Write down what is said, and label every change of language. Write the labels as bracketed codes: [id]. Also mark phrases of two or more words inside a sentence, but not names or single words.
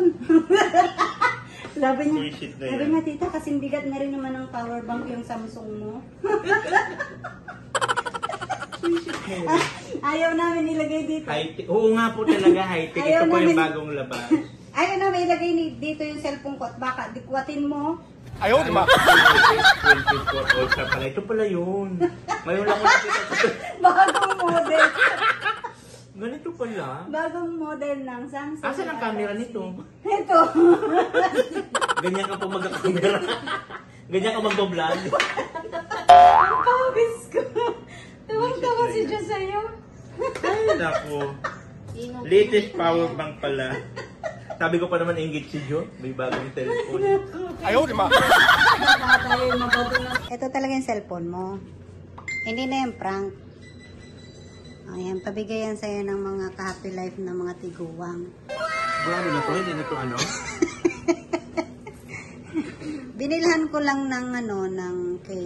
[tl] sabi niya, tita, kasing bigat na rin naman ng power bank yung Samsung mo. Ayaw namin ilagay dito. Oo nga po talaga, high-tech. Ito po yung bagong labas. Ayaw namin ilagay dito yung cellphone ko at baka dikwatin mo. [zh] 哎呦我的妈！ [tl] 24 Ultra pala. Ito pala yun. Ngayon lang ko nakita. Bagong model. Ganito pala. Bagong model ng Samsung. Asan ang camera nito? Ito. Ganyan ka po mag-camera. Ganyan ka mag-vlog. Ang pawis ko. Tawang-tawa si Diyos sa'yo. Ay, naku. Latest power bank pala. Sabi ko pa naman ingit si Jo. May bagong cellphone. [zh] 哎呦我的妈！ [tl] Ito talaga yung cellphone mo. Hindi na yung prank. Ayan, pabigayan sa'yo ng mga ka-happy life ng mga tiguwang. Grabe na to. Hindi na to ano. Binilhan ko lang ng ng case,